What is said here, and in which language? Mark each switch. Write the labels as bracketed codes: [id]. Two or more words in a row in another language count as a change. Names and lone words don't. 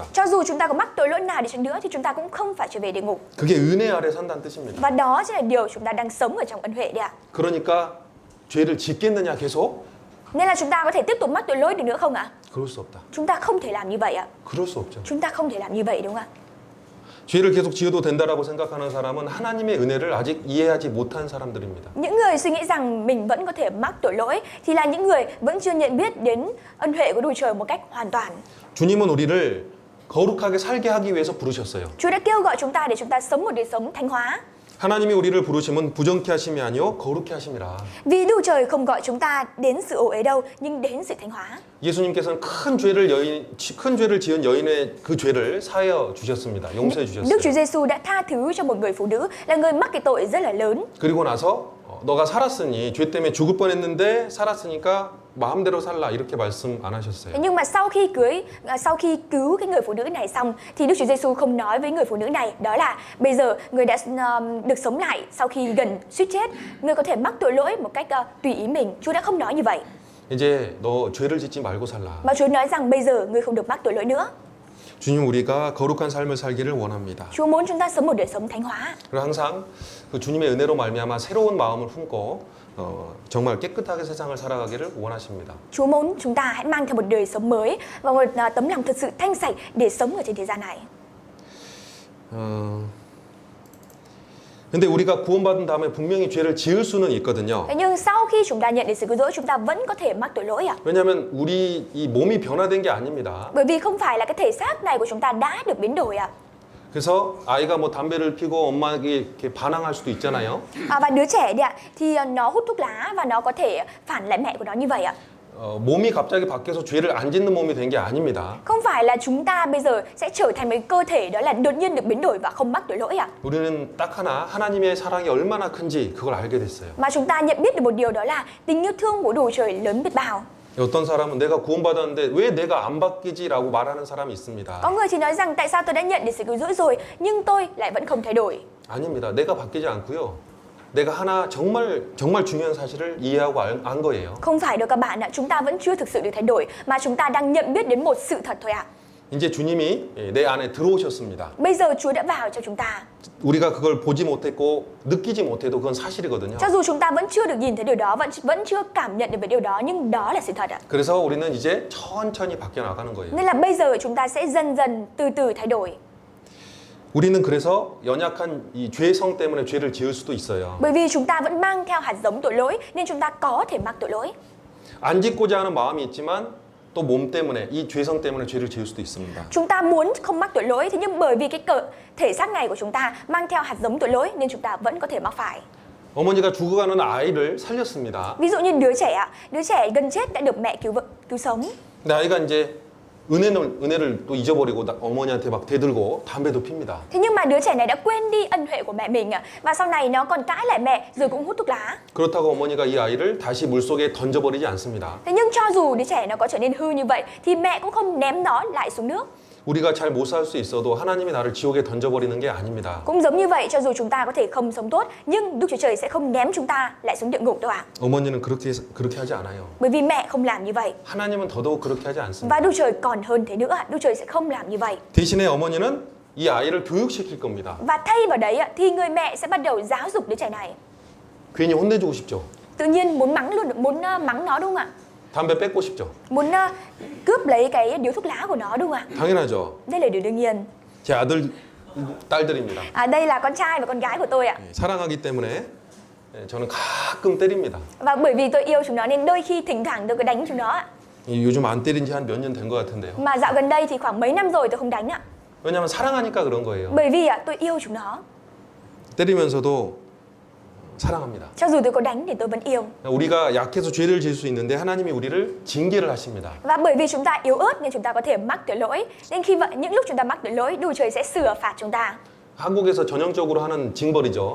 [vi] Cho dù chúng ta có mắc tội lỗi nào đi chăng nữa thì chúng ta cũng không phải trở về địa ngục. [ko] 그게 은혜 아래 산다는 뜻입니다. [vi] Và đó chính là điều chúng ta đang sống ở trong ân huệ đấy ạ. [ko] 그러니까 죄를 짓겠느냐 계속? [vi] Nên là chúng ta có thể tiếp tục mắc tội lỗi được nữa không ạ? [ko] 그럴 수 없다. [vi] Chúng ta không thể làm như vậy ạ. [ko] 그럴 수 없죠. [vi] Chúng ta không thể làm như vậy đúng không ạ? [ko] 죄를 계속 지어도 된다라고 생각하는 사람은 하나님의 은혜를 아직 이해하지 못한 사람들입니다. [vi] Những người suy nghĩ rằng mình vẫn có thể mắc tội lỗi thì là những người vẫn chưa nhận biết đến ân huệ của Đức Trời một cách hoàn toàn. [ko] 주님은 우리를 거룩하게 살게 하기 위해서 부르셨어요. [vi] Chúa đã kêu gọi chúng ta để chúng ta sống một đời sống thánh hóa. [ko] 하나님이 우리를 부르심은 부정케 하심이 아니요 거룩케 하심이라. [vi] Vì Đức Trời không gọi chúng ta đến sự ô uế đâu, nhưng đến sự thánh hóa. [ko] 예수님께서는 큰 죄를 지은 여인의 그 죄를 사하여 주셨습니다. 용서해 [vi] Đức [ko] 주셨어요. [vi] Chúa Giêsu đã tha thứ cho một người phụ nữ là người mắc cái tội rất là lớn. [ko] 그리고 나서 너가 살았으니 죄 때문에 죽을 뻔했는데 살았으니까 마음대로 살라 이렇게 말씀 안 하셨어요. [vi] Nhưng mà sau khi cứu cái người phụ nữ này xong thì Đức Chúa Giêsu không nói với người phụ nữ này đó là bây giờ người đã được sống lại sau khi gần suýt chết, người có thể mắc tội lỗi một cách tùy ý mình. Chúa đã không nói như vậy. [ko] 이제 너 죄를 짓지 말고 살라. [vi] Mà Chúa nói rằng bây giờ người không được mắc tội lỗi nữa. [ko] 주님 우리가 거룩한 삶을 살기를 원합니다. [vi] Chúa muốn chúng ta sống một đời sống thánh hóa. [ko] 그리고 항상 그 주님의 은혜로 말미암아 새로운 마음을 품고 정말 깨끗하게 세상을 살아가기를 원하십니다. [vi] Chúa muốn chúng ta hãy mang theo một đời sống mới và một tấm lòng thật sự thanh sạch để sống ở trên thế gian này. [ko] 근데 우리가 구원받은 다음에 분명히 죄를 지을 수는 있거든요. [vi] Thế nhưng sau khi chúng ta nhận được sự cứu rỗi, chúng ta vẫn có thể mắc tội lỗi ạ. [ko] 왜냐하면 우리 이 몸이 변화된 게 아닙니다. [vi] Bởi vì không phải là cái thể xác này của chúng ta đã được biến đổi ạ. [ko] 그래서 아이가 뭐 담배를 피고 엄마에게 이렇게 반항할 수도 있잖아요. [vi] Và đứa trẻ đấy ạ, thì nó hút thuốc lá và nó có thể phản lại mẹ của nó như vậy ạ. [ko] 몸이 갑자기 바뀌어서 죄를 안 짓는 몸이 된 게 아닙니다. [vi] Không phải là chúng ta bây giờ sẽ trở thành một cơ thể đó là đột nhiên được biến đổi và không mắc tội lỗi ạ. [ko] 우리는 딱 하나 하나님의 사랑이 얼마나 큰지 그걸 알게 됐어요. [vi] Mà chúng ta nhận biết được một điều đó là tình yêu thương của Đức Trời lớn biết bao. [ko] 어떤 사람은 내가 구원받았는데 왜 내가 안 바뀌지라고 말하는 사람이 있습니다. [vi] Có người thì nói rằng tại sao tôi đã nhận được sự cứu rỗi rồi nhưng tôi lại vẫn không thay đổi. [ko] 아닙니다. 내가 바뀌지 않고요. 내가 하나 정말 중요한 사실을 이해하고 안 거예요. [vi] Không phải đâu các bạn ạ, chúng ta vẫn chưa thực sự được thay đổi mà chúng ta đang nhận biết đến một sự thật thôi ạ. [ko] 이제 주님이 내 안에 들어오셨습니다. [vi] Bây giờ Chúa đã vào cho chúng ta. [ko] 우리가 그걸 보지 못했고 느끼지 못해도 그건 사실이거든요. [vi] Cho dù chúng ta vẫn chưa được nhìn thấy điều đó, vẫn chưa cảm nhận được về điều đó nhưng đó là sự thật ạ. [ko] 그래서 우리는 이제 천천히 바뀌어 나가는 거예요. [vi] Nên là bây giờ chúng ta sẽ dần dần từ từ thay đổi. [ko] 우리는 그래서 연약한 이 죄성 때문에 죄를 지을 수도 있어요. [vi] Bởi vì chúng ta vẫn mang theo hạt giống tội lỗi nên chúng ta có thể mắc tội lỗi. [ko] 안 짓고자 하는 마음이 있지만 또 몸 때문에 이 죄성 때문에 죄를 지을 수도 있습니다. [vi] Chúng ta muốn không mắc tội lỗi, thế nhưng bởi vì cái thể xác này của chúng ta mang theo hạt giống tội lỗi nên chúng ta vẫn có thể mắc phải. [ko] 어머니가 죽어가는 아이를 살렸습니다. [vi] Ví dụ như đứa trẻ gần chết đã được mẹ cứu sống. [ko] 근데 아이가 이제 은혜를 또 잊어버리고 어머니한테 막 대들고 담배도 핍니다. [vi] Thế nhưng mà đứa trẻ này đã quên đi ân huệ của mẹ mình ạ, và sau này nó còn cãi lại mẹ rồi cũng hút thuốc lá. [ko] 그렇다고 어머니가 이 아이를 다시 물속에 던져버리지 않습니다. [vi] Thế nhưng cho dù đứa trẻ nó có trở nên hư như vậy thì mẹ cũng không ném nó lại xuống nước. [ko] 우리가 잘 못 살 수 있어도 하나님이 나를 지옥에 던져버리는 게 아닙니다. [vi] Cũng giống như vậy, cho dù chúng ta có thể không sống tốt nhưng Đức Chúa Trời sẽ không ném chúng ta lại xuống địa ngục đâu ạ. [ko] 어머니는 그렇게 하지 않아요. [vi] Bởi vì mẹ không làm như vậy. [ko] 하나님은 더더욱 그렇게 하지 않습니다. [vi] Và Đức Trời còn hơn thế nữa, Đức Trời sẽ không làm như vậy. [ko] 대신에 어머니는 이 아이를 교육시킬 겁니다. [vi] Và thay vào đấy ạ, thì người mẹ sẽ bắt đầu giáo dục đứa trẻ này. [ko] 괜히 혼내주고 싶죠. [vi] Tự nhiên muốn mắng luôn, muốn mắng nó đúng không ạ? [ko] 담배 뺏고 싶죠. [vi] Muốn cướp lấy cái điếu thuốc lá của nó đúng không ạ? [ko] 당연하죠. [vi] Đây là điều đương nhiên. [ko] 제 아들, 딸들입니다. [vi] Đây là con trai và con gái của tôi ạ. [ko] 사랑하기 때문에 저는 가끔 때립니다. [vi] Và bởi vì tôi yêu chúng nó nên đôi khi thỉnh thoảng tôi có đánh chúng nó ạ. [ko] 요즘 안 때린 지 한 몇 년 된 것 같은데요. [vi] Mà dạo gần đây thì khoảng mấy năm rồi tôi không đánh ạ. [ko] 왜냐하면 사랑하니까 그런 거예요. [vi] Bởi vì tôi yêu chúng nó. [ko] 때리면서도 사랑합니다. [vi] Cho dù tôi có đánh thì tôi vẫn yêu. [ko] 우리가 약해서 죄를 지을 수 있는데 하나님이 우리를 징계를 하십니다. [vi] Và bởi vì chúng ta yếu ớt nên chúng ta có thể mắc tội lỗi. Nên khi vậy những lúc chúng ta mắc tội lỗi, Đức Trời sẽ sửa phạt chúng ta. [ko] 한국에서 전형적으로 하는 징벌이죠.